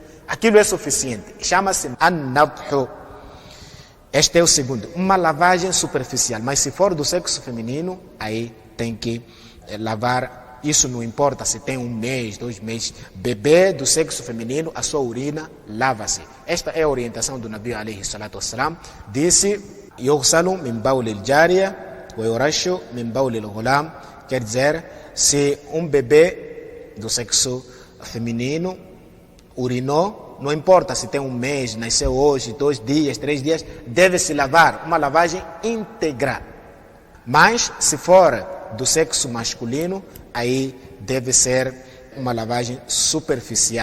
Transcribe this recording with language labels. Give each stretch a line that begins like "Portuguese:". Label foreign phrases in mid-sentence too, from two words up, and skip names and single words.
Portuguese: Aquilo é suficiente. Chama-se an-nadhu. Este é o segundo. Uma lavagem superficial. Mas se for do sexo feminino, aí tem que lavar. Isso não importa se tem 1 mês, 2 meses. Bebê do sexo feminino, a sua urina lava-se. Esta é a orientação do Nabi
Arabic: عليه الصلاة والسلام. Disse, يغسل من بول الجارية ويرش من بول الغلام.
Portuguese: Quer dizer, se um bebê do sexo feminino urinou, não importa se tem 1 mês, nasceu hoje, 2 dias, 3 dias, deve se lavar, uma lavagem íntegra. Mas se for do sexo masculino, aí deve ser uma lavagem superficial.